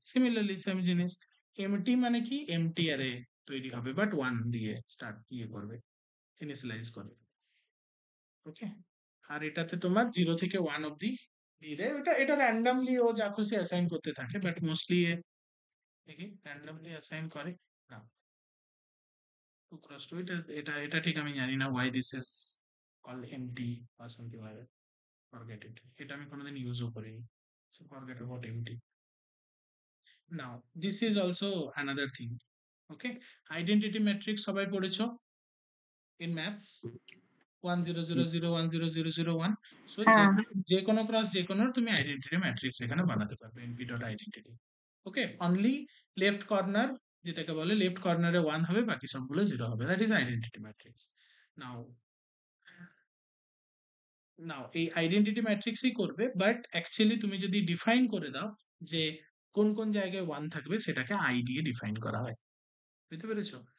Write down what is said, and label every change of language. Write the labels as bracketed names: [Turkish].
[Bangla] Similarly same জিনিস, MT মানে কি? এমটি অ্যারে তৈরি হবে, বাট ওয়ান দিয়ে স্টার্ট করবে, ইনিশিয়ালাইজ করবে। ওকে, আর এটাতে তোমার 0 থেকে 1 অব্দি দিয়ে দেয়। এটা র্যান্ডামলি ও যা খুশি অ্যাসাইন করতে থাকে, বাট মোস্টলি দেখি র্যান্ডামলি অ্যাসাইন করে না। [English] 2x2, [Bangla] এটা এটা এটা ঠিক আমি জানি না [English] why this is called empty or something like that. Forget it. [Bangla] এটা আমি কোনোদিন ইউজও করিনি। [English] So forget about empty. Now this is also another thing. [Bangla] Okay, identity matrix সবাই পড়েছো in maths? 1 0 0 0 1 0 0 0 1। সো হ্যাঁ যে কোনো ক্রস যে কোনো তুমি আইডেন্টিটি ম্যাট্রিক্স এখানে বানাতে পারবে np ডট আইডেন্টিটি। ওকে, অনলি লেফট কর্নার, যেটাকে বলে লেফট কর্নারে 1 হবে, বাকি সবগুলো 0 হবে, [English] That is identity matrix. [Bangla] নাও নাও এই আইডেন্টিটি ম্যাট্রিক্সই করবে, বাট অ্যাকচুয়ালি তুমি যদি ডিফাইন করে দাও যে কোন কোন জায়গায় 1 থাকবে, সেটাকে আই দিয়ে ডিফাইন করা হয়। বুঝতে পেরেছো?